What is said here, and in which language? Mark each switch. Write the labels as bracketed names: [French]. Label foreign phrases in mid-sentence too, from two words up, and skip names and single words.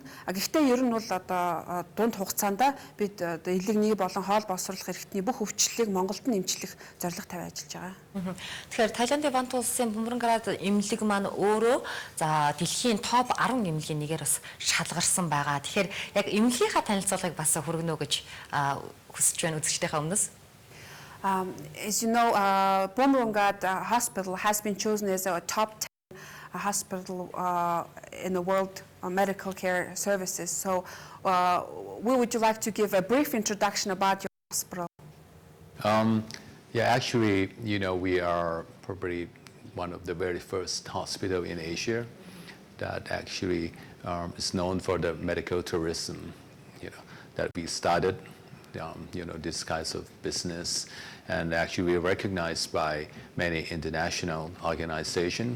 [Mongolian] Гэхдээ ер нь бол одоо дунд хугацаанд бид одоо илэгний болон хоол боловсруулах эрхтний бүх өвчлөлийг Монголд нь эмчлэх зорилго тавиад ажиллаж байгаа. Тэгэхээр Таиландын Бант улсын бөмбөрөнград эмнэлэг маань өөрөө за дэлхийн топ 10 эмнэлгийн нэгээр бас шалгарсан байгаа. Тэгэхээр яг эмнэлгийнхаа танилцуулгыг бас хүргэнэ үү гэж хүсэж байна үзэгчдийнхээ өмнөөс. [English] As you know, Bumrungrad Hospital has been chosen as a top 10 hospital in the world medical care services. So, would you like to give a brief introduction about your hospital? Yeah, actually, you know, we are probably one of the very first hospital in Asia that actually is known for the medical tourism, you know, that we started, you know, this kind of business, and actually we're recognized by many international organizations.